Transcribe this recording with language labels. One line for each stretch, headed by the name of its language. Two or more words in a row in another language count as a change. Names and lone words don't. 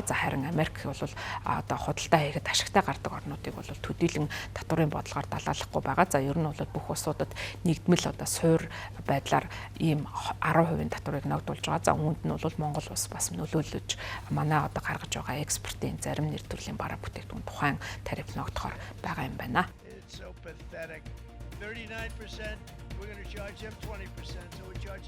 Mongolian: За харин Америк бол одоо худалдаа хийгээд ашигтай гардаг орнуудыг бол төдийлөн татварын бодлогоор далаалахгүй байгаа. За ер нь бол бүх улсуудад нэгдмэл одоо суур байдлаар ийм 10% татварыг ногдуулж байгаа. За үүнд нь бол Монгол улс бас нөлөөлөж манай одоо гаргаж байгаа экспортын зарим нэр төрлийн бараа бүтээгдэхүүн тухайн тариф ногдохоор байгаа юм байна.
English: 39%, we're going to charge them 20%, so we're charging